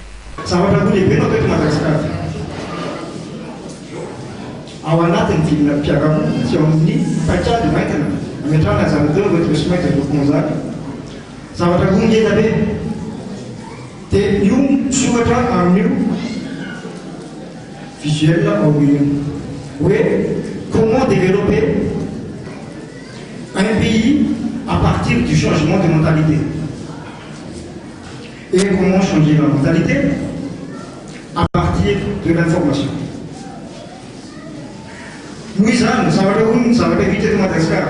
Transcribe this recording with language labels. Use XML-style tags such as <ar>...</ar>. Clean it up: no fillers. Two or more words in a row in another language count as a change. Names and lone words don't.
<mg>Zavatra roa lehibe natao eto Madagasikara ao anatin'ny vilona mpiara-monina sy ao amin'ny paikady maintina ametrahana zavatra teo</mg> <fr>redressement et développement</fr> <mg>zany zavatra roa ngeda be dia io soratra amin'io visuel ao io hoe</mg> <fr>comment développer un pays à partir du changement de mentalité. Et comment changer la mentalité à partir de l'information. Nous avons évité de Madagascar.</fr>